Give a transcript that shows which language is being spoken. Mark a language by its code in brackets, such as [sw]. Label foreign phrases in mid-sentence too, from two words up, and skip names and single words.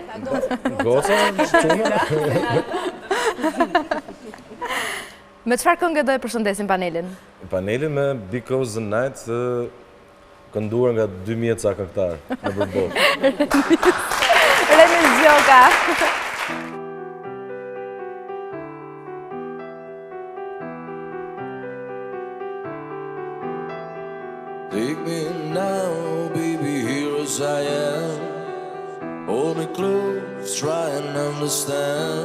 [sq] Goca, çuna. Me çfarë këngë do e përshëndesim panelin? Panelin me Because the Night, kënduar nga 2000 ca këngëtar në përbot. Renis Gjoka. [en] Take me now, baby, here as I am. Hold me close, try and understand.